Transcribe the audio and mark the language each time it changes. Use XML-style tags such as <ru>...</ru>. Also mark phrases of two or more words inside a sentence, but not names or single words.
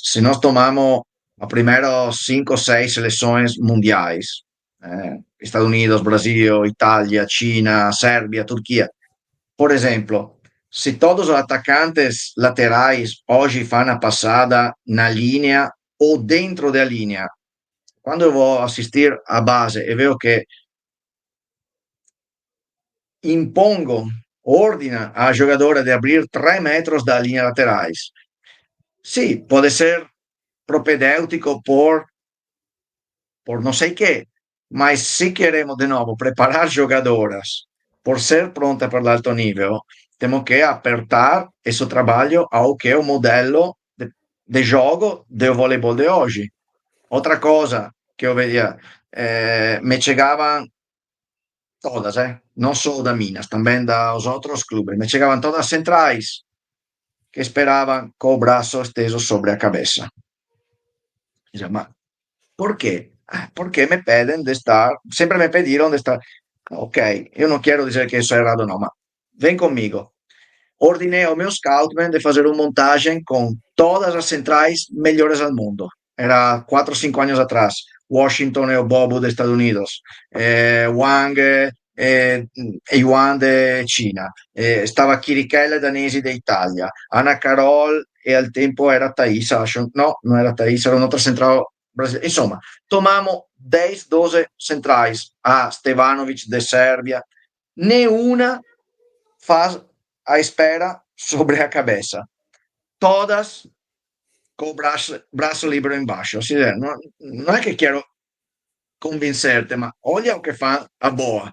<pt>Se nós tomamos as primeiras 5 ou 6 seleções mundiais, Estados Unidos, Brasil, Itália, China, Sérvia, Turquia, por exemplo, se todos os atacantes laterais hoje fanno a passada na linha ou dentro da linha, quando eu vou assistir a base e vejo que impongo, ordina a jogadora de abrir 3 metros da linha laterais. Sì, pode ser propedêutico por não sei quê. Mas se queremos, de novo, preparar jogadoras por ser pronta para alto nível, temos que apertar esse trabalho ao que é o modelo de jogo do voleibol de hoje. Outra coisa que eu veia, me chegavam todas, não só da Minas, também dos outros clubes, me chegavam todas centrais que esperavam com o braço esteso sobre a cabeça.</pt> <es>Dice, ma ¿por qué? Porque me piden de estar, siempre me pidieron de estar.</es> <pt>Ok, eu não quero dizer que isso é errado, não, mas vem comigo. Ordinei ao meu scoutman de fazer uma montagem com todas as centrais melhores do mundo. Era 4 ou 5 anos atrás. Washington é o Bobo dos Estados Unidos, Wang e Yuan de China,</pt> <it>stava Chirichella danesi d'Italia, Ana Carol e al tempo era Thais, no, non era Thais, era un'altra central brasiliana. Insomma,</it> <pt>tomamos 10, 12 centrais a Stevanovic de Sérvia, nenhuma faz a espera sobre a cabeça. Todas com o braço livre embaixo. Ou seja, não é que quero convencer-te, mas olha o que faz a boa.</pt>